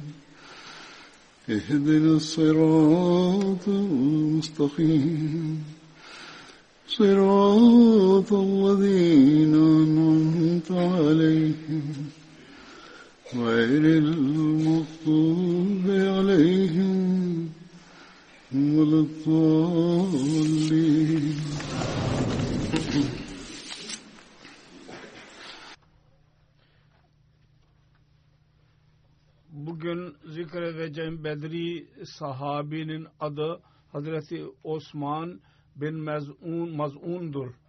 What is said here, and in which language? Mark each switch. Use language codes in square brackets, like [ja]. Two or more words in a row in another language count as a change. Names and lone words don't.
[ar] اهدنا الصراط المستقيم صراط الذين أنعمت عليهم غير المغضوب عليهم ولا الضالين. [tr] Bugün zikredeceğim Bedri sahabinin adı Hazreti Osman bin Maz'un'dur.